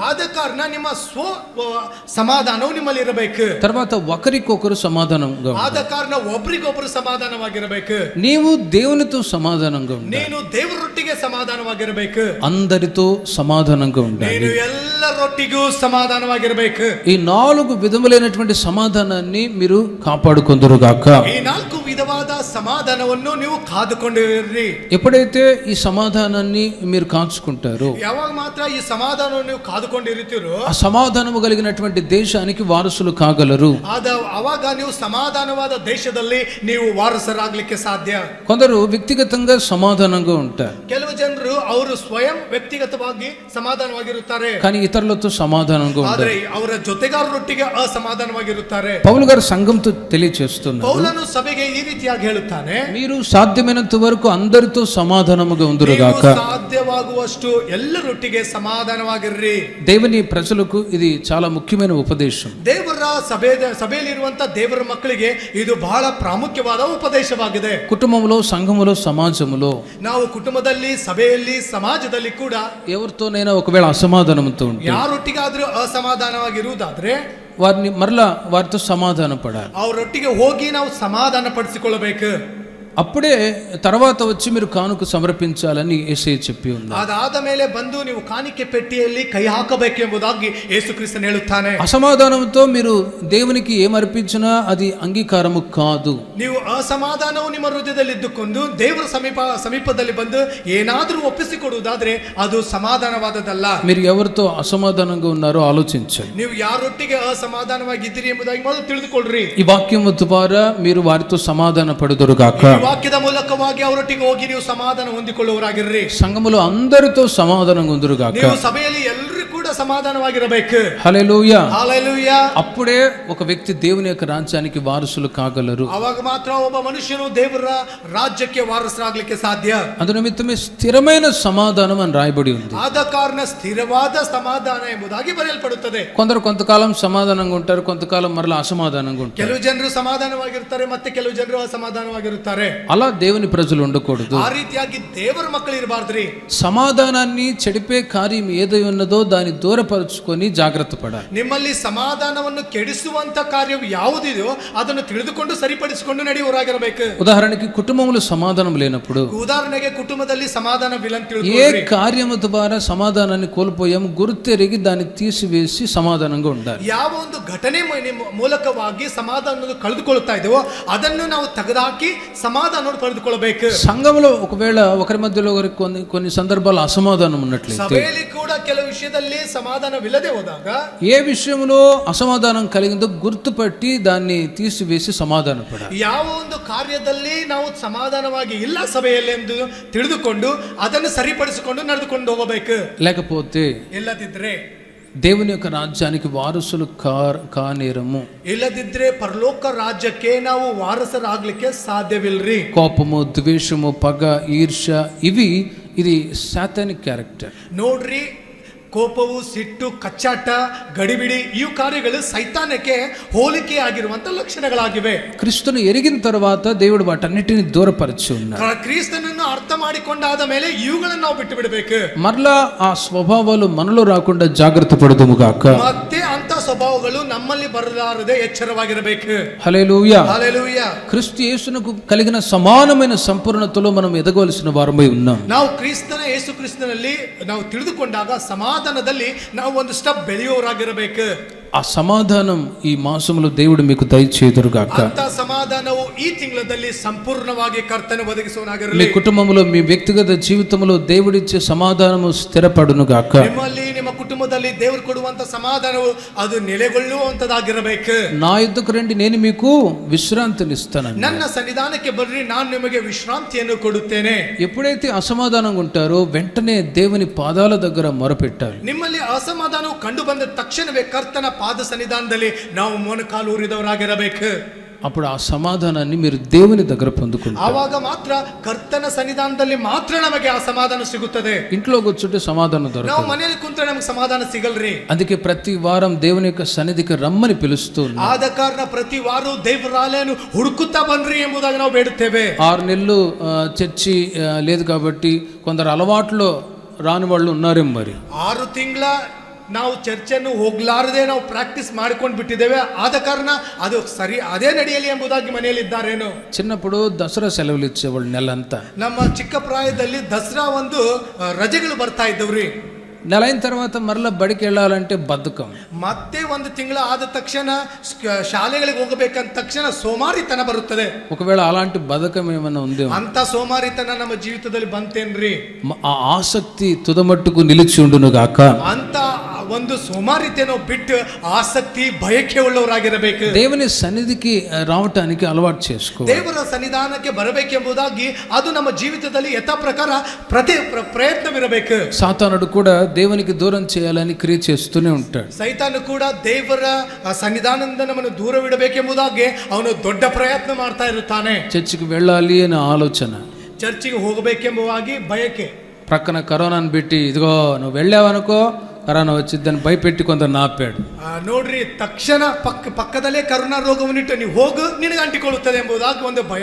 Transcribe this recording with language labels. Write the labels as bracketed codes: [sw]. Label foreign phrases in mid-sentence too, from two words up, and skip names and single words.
[kn] ಆದ ಕಾರಣ ನಿಮ್ಮ ಸ್ವ ಸಮಾಧಾನವು ನಿಮ್ಮಲ್ಲಿ ಇರಬೇಕು. [te] తర్వాత ఒకరికొకరు సమాధానంగా ఉండాలి. [kn] ಆದ ಕಾರಣ ಒಬ್ರಿಗೊಬ್ರು ಸಮಾಧಾನವಾಗಿರಬೇಕು. [te] నీవు దేవునితో సమాధానంగా ఉండాలి. [kn] ನೀನು ದೇವರೊಟ್ಟಿಗೆ ಸಮಾಧಾನವಾಗಿರಬೇಕು. [te] అందరితో సమాధానంగా ఉండాలి. [kn] ನೀನು ಎಲ್ಲರೊಟ್ಟಿಗೂ ಸಮಾಧಾನವಾಗಿರಬೇಕು. [te] ఈ 4 విధములైనటువంటి సమాధానాన్ని మీరు కాపాడుకొందురుగాక. [kn] ಈ 4 ವಿಧವಾದ ಸಮಾಧಾನವನ್ನು ನೀವು ಕಾದುಕೊಂಡಿರಿ. [te] ఎప్పుడైతే ఈ సమాధానాన్ని మీరు కాచుకుంటారో, [kn] ಯಾವಾಗ ಮಾತ್ರ ಈ ಸಮಾಧಾನವನ್ನು ನೀವು ಕಾದುಕೊಂಡಿರುತ್ತೀರೋ [te] ఆ సమాధానము కలిగినటువంటి దేశానికి వారసులు కాగలరు. [kn] ಅವಾಗ ನೀವು ಸಮಾಧಾನವಾದ ದೇಶದಲ್ಲಿ ನೀವು ವಾರಸರಾಗಲಿಕ್ಕೆ ಸಾಧ್ಯ. [te] కొందరు వ్యక్తిగతంగా సమాధానంగా ఉంటారు, [kn] ಕೆಲವು ಜನರು ಅವರು ಸ್ವಯಂ ವ್ಯಕ್ತಿಗತವಾಗಿ ಸಮಾಧಾನವಾಗಿರುತ್ತಾರೆ, [te] కానీ ఇతరులతో సమాధానంగా [kn] ಆದರೆ [te] ఉంటారు. [kn] ಅವರ ಜೊತೆಗಾರರೊಟ್ಟಿಗೆ ಅಸಮಾಧಾನವಾಗಿರುತ್ತಾರೆ. [te] పౌలు గారు సంఘంతో తెలియచేస్తున్నారు, [kn] ಪೌಲನು ಸಭೆಗೆ ಈ ರೀತಿಯಾಗಿ ಹೇಳುತ್ತಾನೆ, [te] మీరు సాధ్యమైనంత వరకు అందరితో సమాధానముగా ఉందురుగాక. [kn] ನೀವು ಸಾಧ್ಯವಾಗುವಷ್ಟು ಎಲ್ಲರೊಟ್ಟಿಗೆ ಸಮಾಧಾನವಾಗಿರ್ರಿ. [te] దేవుని ప్రజలకు ఇది చాలా ముఖ్యమైన ఉపదేశం. [kn] ದೇವರ ಸಭೆಯಲ್ಲಿರುವಂತ ದೇವರ ಮಕ್ಕಳಿಗೆ ಇದು ಬಹಳ ಪ್ರಾಮುಖ್ಯವಾದ ಉಪದೇಶವಾಗಿದೆ. [te] కుటుంబంలో, సంఘములో, సమాజములో [kn] ನಾವು ಕುಟುಂಬದಲ್ಲಿ, ಸಭೆಯಲ್ಲಿ, ಸಮಾಜದಲ್ಲಿ ಕೂಡ [te] ఎవరితోనైనా ఒకవేళ అసమాధానంతో ఉంటే [kn] ಯಾರೊಟ್ಟಿಗಾದ್ರೂ ಅಸಮಾಧಾನವಾಗಿರುವುದಾದ್ರೆ [te] వారిని మరలా వారితో సమాధాన పడాలి. [kn] ಅವರೊಟ್ಟಿಗೆ ಹೋಗಿ ನಾವು ಸಮಾಧಾನ ಪಡಿಸಿಕೊಳ್ಳಬೇಕು. [te] అప్పుడే తర్వాత వచ్చి మీరు కానుక సమర్పించాలని యేసయ్య చెప్పి ఉన్నారు. [kn] ಅದಾದ ಮೇಲೆ ಬಂದು ನೀವು ಕಾಣಿಕೆ ಪೆಟ್ಟಿಯಲ್ಲಿ ಕೈ ಹಾಕಬೇಕು ಎಂಬುದಾಗಿ ಯೇಸು ಕ್ರಿಸ್ತನು ಹೇಳುತ್ತಾನೆ. [te] అసమాధానంతో మీరు దేవునికి ఏమర్పించినా అది అంగీకారము కాదు. [kn] ನೀವು ಅಸಮಾಧಾನವು ನಿಮ್ಮ ಹೃದಯದಲ್ಲಿ ಇದ್ದುಕೊಂಡು ದೇವರ ಸಮೀಪದಲ್ಲಿ ಬಂದು ಏನಾದರೂ ಒಪ್ಪಿಸಿಕೊಡುವುದಾದ್ರೆ ಅದು ಸಮಾಧಾನವಾದದ್ದಲ್ಲ. [te] మీరు ఎవరితో అసమాధానంగా ఉన్నారో ఆలోచించండి. [kn] ನೀವು ಯಾರೊಟ್ಟಿಗೆ ಅಸಮಾಧಾನವಾಗಿದ್ದೀರಿ ಎಂಬುದಾಗಿ ಮೊದಲು ತಿಳಿದುಕೊಳ್ಳ್ರಿ. [te] ఈ వాక్యము ద్వారా మీరు వారితో సమాధాన పడుదురుగాక. [kn] ವಾಕ್ಯದ ಮೂಲಕವಾಗಿ ಅವರೊಟ್ಟಿಗೆ ಹೋಗಿ ನೀವು ಸಮಾಧಾನ ಹೊಂದಿಕೊಳ್ಳುವವರಾಗಿರ್ರಿ. [te] సంఘములో అందరితో సమాధానంగా ఉందురుగాక. [kn] ನೀವು ಸಭೆಯಲ್ಲಿ ಎಲ್ಲರೂ ಕೂಡ సమాధానವಾಗಿರಬೇಕು. [te] హల్లెలూయా. హల్లెలూయా. అప్పుడే ఒక వ్యక్తి దేవుని యొక్క రాజ్యానికి వారసులు కాగలరు. [kn] ಅವಾಗ ಮಾತ್ರ ಒಬ್ಬ ಮನುಷ್ಯನು ದೇವರ ರಾಜ್ಯಕ್ಕೆ ವಾರಸರಾಗಲಿಕ್ಕೆ ಸಾಧ್ಯ. [te] అందు నిమిత్తమే స్థిరమైన సమాధానం అని రాయబడి ఉంది. [kn] ಆದ ಕಾರಣ ಸ್ಥಿರವಾದ ಸಮಾಧಾನ ಎಂಬುದಾಗಿ ಬರೆಯಲ್ಪಡುತ್ತದೆ. [te] కొందరు కొంతకాలం సమాధానంగా ఉంటారు, కొంతకాలం మరలా అసమాధానంగా ఉంటారు. [kn] ಕೆಲವು ಜನರು ಸಮಾಧಾನವಾಗಿರ್ತಾರೆ, ಮತ್ತೆ ಕೆಲವು ಜನರು ಅಸಮಾಧಾನವಾಗಿರುತ್ತಾರೆ. [te] అలా దేవుని ప్రజలు ఉండకూడదు. [kn] ಆ ರೀತಿಯಾಗಿ ದೇವರ ಮಕ್ಕಳು ಇರಬಾರ್ದ್ರಿ. [te] సమాధానాన్ని చెడిపే కార్యం ఏదై ఉన్నదో దాని దూరపరుచుకొని జాగ్రత్త పడాలి. [kn] ನಿಮ್ಮಲ್ಲಿ ಸಮಾಧಾನವನ್ನು ಕೆಡಿಸುವಂತ ಕಾರ್ಯವು ಯಾವುದಿದೆಯೋ ಅದನ್ನು ತಿಳಿದುಕೊಂಡು ಸರಿಪಡಿಸಿಕೊಂಡು ನಡೆಯುವವರಾಗಿರಬೇಕು. [te] ఉదాహరణకి కుటుంబంలో సమాధానం లేనప్పుడు, [kn] ಉದಾಹರಣೆಗೆ ಕುಟುಂಬದಲ್ಲಿ ಸಮಾಧಾನವಿಲ್ಲಂತ [te] ఏ కార్యము ద్వారా సమాధానాన్ని కోల్పోయాము గుర్తెరిగి దాన్ని తీసివేసి సమాధానంగా ఉండాలి. [kn] ಯಾವ ಒಂದು ಘಟನೆ ಮೂಲಕವಾಗಿ ಸಮಾಧಾನ ಕಳೆದುಕೊಳ್ಳುತ್ತಾ ಇದೆಯೋ ಅದನ್ನು ನಾವು ತೆಗೆದುಹಾಕಿ ಸಮಾಧಾನವನ್ನು ಪಡೆದುಕೊಳ್ಳಬೇಕು. [te] సంఘంలో ఒకవేళ ఒకరి మధ్యలో ఒకరికి కొన్ని సందర్భాలు అసమాధానం ఉన్నట్లయితే, [kn] ಸಭೆಯಲ್ಲಿ ಕೂಡ ಕೆಲವು ವಿಷಯದಲ್ಲಿ ಸಮಾಧಾನವಿಲ್ಲದೆ ಹೋದಾಗ, [te] ఏ విషయంలో అసమాధానం కలిగిందో గుర్తుపట్టి దాన్ని తీసివేసి సమాధాన పడాలి. [kn] ಯಾವ ಒಂದು ಕಾರ್ಯದಲ್ಲಿ ನಾವು ಸಮಾಧಾನವಾಗಿ ಇಲ್ಲ ಸಭೆಯಲ್ಲಿ ಎಂದು ತಿಳಿದುಕೊಂಡು ಅದನ್ನು ಸರಿಪಡಿಸಿಕೊಂಡು ನಡೆದುಕೊಂಡು ಹೋಗಬೇಕು. [te] లేకపోతే [kn] ಇಲ್ಲದಿದ್ರೆ [te] దేవుని యొక్క రాజ్యానికి వారసులు కానేరము. [kn] ಇಲ್ಲದಿದ್ರೆ ಪರಲೋಕ ರಾಜ್ಯಕ್ಕೆ ನಾವು ವಾರಸರಾಗ್ಲಿಕ್ಕೆ ಸಾಧ್ಯವಿಲ್ರಿ. [te] కోపము, ద్వేషము, పగ, ఈర్ష్య ఇది [en] satanic character. [kn] ನೋಡ್ರಿ, ಕೋಪವು, ಸಿಟ್ಟು, ಕಚ್ಚಾಟ, ಗಡಿಬಿಡಿ ಇವು ಕಾರ್ಯಗಳು ಸೈತಾನಕ್ಕೆ ಹೋಲಿಕೆ ಆಗಿರುವಂತ ಲಕ್ಷಣಗಳಾಗಿವೆ. [te] క్రిస్తను ఎరిగిన తర్వాత దేవుడు వాటన్నిటిని దూరపరిచి ఉన్నాడు. [kn] ಕ್ರಿಸ್ತನನ್ನು ಅರ್ಥ ಮಾಡಿಕೊಂಡಾದ ಮೇಲೆ ಇವುಗಳನ್ನು ನಾವು ಬಿಟ್ಟು ಬಿಡಬೇಕು. [te] మరలా ఆ స్వభావాలు మనలో రాకుండా జాగ్రత్త పడదుము గాక. [kn] ಮತ್ತೆ ಅಂತ ಸ್ವಭಾವಗಳು ನಮ್ಮಲ್ಲಿ ಬರಲಾರದೆ ಎಚ್ಚರವಾಗಿರಬೇಕು. [te] హల్లెలూయా. హల్లెలూయా. క్రీస్తు యేసునకు కలిగిన సమానమైన సంపూర్ణతలో మనం ఎదగవలసిన వారమై ఉన్నాం. [kn] ನಾವು ಯೇಸು ಕ್ರಿಸ್ತನಲ್ಲಿ ನಾವು ತಿಳಿದುಕೊಂಡಾಗ ಸಮಾಧಾನದಲ್ಲಿ ನಾವು ಒಂದು ಸ್ಟೆಪ್ ಬೆಳೆಯುವವರಾಗಿರಬೇಕು. [te] ఆ సమాధానం ఈ మాసంలో దేవుడు మీకు దయచేయుదురుగాక. [kn] ಅಂತ ಸಮಾಧಾನವು ಈ ತಿಂಗಳಲ್ಲಿ ಸಂಪೂರ್ಣವಾಗಿ ಕರ್ತನ ಒದಗಿಸುವನಾಗಿರಲಿ. [te] మీ కుటుంబంలో, మీ వ్యక్తిగత జీవితంలో దేవుడిచ్చే సమాధానము స్థిరపడునుగాక. [kn] ನಿಮ್ಮಲ್ಲಿ, ನಿಮ್ಮ ಕುಟುಂಬದಲ್ಲಿ ದೇವರು ಕೊಡುವಂತ ಸಮಾಧಾನವು ಅದು ನೆಲೆಗೊಳ್ಳುವಂತದಾಗಿರಬೇಕು. [te] నా యుద్ధకు రండి, నేను మీకు విశ్రాంతినిస్తాను. [kn] ನನ್ನ ಸನ್ನಿಧಾನಕ್ಕೆ ಬರ್ರಿ, ನಾನು ನಿಮಗೆ ವಿಶ್ರಾಂತಿಯನ್ನು ಕೊಡುತ್ತೇನೆ. [te] ఎప్పుడైతే అసమాధానంగా ఉంటారో వెంటనే దేవుని పాదాల దగ్గర మొరపెట్టాలి. [kn] ನಿಮ್ಮಲ್ಲಿ ಅಸಮಾಧಾನವು ಕಂಡು ಬಂದ ತಕ್ಷಣವೇ ಕರ್ತನ ಪಾದ ಸನ್ನಿಧಾನದಲ್ಲಿ ನಾವು ಮೊಣಕಾಲು ಊರಿದವರಾಗಿರಬೇಕು. [te] అప్పుడు ఆ సమాధానాన్ని మీరు దేవుని దగ్గర పొందుకుంటారు. [kn] ಆವಾಗ ಮಾತ್ರ ಕರ್ತನ ಸನ್ನಿಧಾನದಲ್ಲಿ ಮಾತ್ರ ನಮಗೆ ಆ ಸಮಾಧಾನ ಸಿಗುತ್ತದೆ. [te] ఇంట్లో కూర్చుంటే సమాధానం దొరకదు. [kn] ನಾವು ಮನೆಯಲ್ಲಿ ಕುಂತ್ರೆ ನಮಗೆ ಸಮಾಧಾನ ಸಿಗಲ್ರಿ. [te] అందుకే ప్రతి వారం దేవుని యొక్క సన్నిధికి రమ్మని పిలుస్తూ [kn] ಆದ ಕಾರಣ ಪ್ರತಿ ವಾರ ದೇವರ ಆಲಯವನ್ನು ಹುಡುಕುತ್ತಾ ಬನ್ರಿ ಎಂಬುದಾಗಿ ನಾವು ಬೇಡುತ್ತೇವೆ. [te] 6 నెలలు చర్చి లేదు కాబట్టి కొందరు అలవాట్లో రాని వాళ్ళు ఉన్నారేమో. మరి [kn] 6 ತಿಂಗಳ ನಾವು ಚರ್ಚನ್ನು ಹೋಗ್ಲಾರದೆ ನಾವು ಪ್ರಾಕ್ಟೀಸ್ ಮಾಡ್ಕೊಂಡು ಬಿಟ್ಟಿದ್ದೇವೆ. ಆದ ಕಾರಣ ಅದು ಸರಿ ಅದೇ ನಡೆಯಲಿ ಎಂಬುದಾಗಿ ಮನೆಯಲ್ಲಿ ಇದ್ದಾರೇನೋ. [te] చిన్నప్పుడు దసరా సెలవులు ఇచ్చేవాళ్ళు నెలంతా. [kn] ನಮ್ಮ ಚಿಕ್ಕ ಪ್ರಾಯದಲ್ಲಿ ದಸರಾ ಒಂದು ರಜೆಗಳು ಬರ್ತಾ ಇದ್ದವ್ರಿ. [te] నెల అయిన తర్వాత మరలా బడికి వెళ్ళాలంటే బద్ధకం. [kn] ಮತ್ತೆ ಒಂದು ತಿಂಗಳ ಆದ ತಕ್ಷಣ ಶಾಲೆಗಳಿಗೆ ಹೋಗಬೇಕಂತ ತಕ್ಷಣ ಸೋಮಾರಿತನ ಬರುತ್ತದೆ. [te] ఒకవేళ అలాంటి బద్ధకం ఏమైనా ఉందేమో, [kn] ಅಂತ ಸೋಮಾರಿತನ ನಮ್ಮ ಜೀವಿತದಲ್ಲಿ ಬಂತೇನ್ರಿ, [te] ఆ ఆసక్తి తుదమట్టుకు నిలిచి ఉండును గాక. [kn] ಅಂತ ಒಂದು ಸೋಮಾರಿತನೋ ಬಿಟ್ಟು ಆಸಕ್ತಿ, ಬಯಕೆ ಉಳ್ಳವರಾಗಿರಬೇಕು. [te] దేవుని సన్నిధికి రావటానికి అలవాటు చేసుకో. [kn] ದೇವರ ಸನ್ನಿಧಾನಕ್ಕೆ ಬರಬೇಕೆಂಬುದಾಗಿ ಅದು ನಮ್ಮ ಜೀವಿತದಲ್ಲಿ ಯಥಾ ಪ್ರಕಾರ ಪ್ರಯತ್ನವಿರಬೇಕು. [te] సాతానుడు కూడా దేవునికి దూరం చేయాలని క్రియ చేస్తూనే ఉంటాడు. [kn] ಸೈತಾನು ಕೂಡ ದೇವರ ಸನ್ನಿಧಾನದಿಂದ ನಮ್ಮನ್ನು ದೂರವಿಡಬೇಕೆಂಬುದಾಗಿ ಅವನು ದೊಡ್ಡ ಪ್ರಯತ್ನ ಮಾಡ್ತಾ ಇರುತ್ತಾನೆ. [te] చర్చికి వెళ్ళాలి అనే ఆలోచన, [kn] ಚರ್ಚಿಗೆ ಹೋಗಬೇಕೆಂಬುದಾಗಿ ಬಯಕೆ, [te] ప్రక్కన కరోనాను పెట్టి ఇదిగో నువ్వు వెళ్ళావనుకో కరోనా వచ్చిద్దని భయపెట్టి కొందరు నాపాడు. [kn] ನೋಡ್ರಿ, ತಕ್ಷಣ ಪಕ್ಕದಲ್ಲೇ ಕರೋನಾ ರೋಗವನ್ನಿಟ್ಟು ನೀವು ಹೋಗು, ನಿನಗೆ ಅಂಟಿಕೊಳ್ಳುತ್ತದೆ ಎಂಬುದಾಗಿ ಒಂದು ಭಯ.